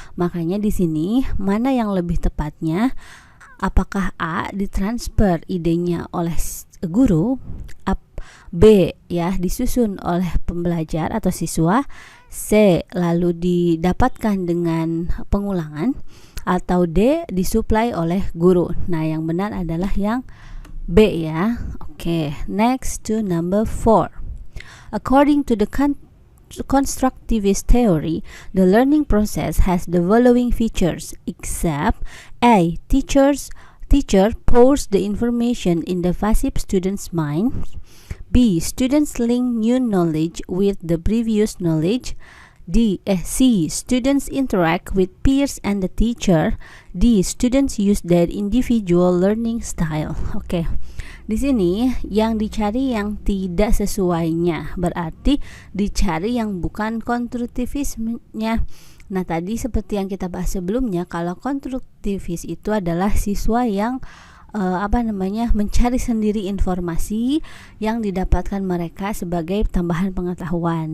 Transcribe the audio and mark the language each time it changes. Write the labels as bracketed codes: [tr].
[id] Makanya di sini mana yang lebih tepatnya? Apakah A ditransfer idenya oleh guru, B ya disusun oleh pembelajar atau siswa, C lalu didapatkan dengan pengulangan, atau D disuplai oleh guru. Nah, yang benar adalah yang B ya. [en] Oke, next to number 4. According to the constructivist theory, the learning process has the following features, except A. Teacher pours the information in the passive student's mind. B. Students link new knowledge with the previous knowledge. C. Students interact with peers and the teacher. D. Students use their individual learning style. Oke. [id] Di sini yang dicari yang tidak sesuainya, berarti dicari yang bukan konstruktivismenya. Nah, tadi seperti yang kita bahas sebelumnya, kalau konstruktivis itu adalah siswa yang mencari sendiri informasi yang didapatkan mereka sebagai tambahan pengetahuan.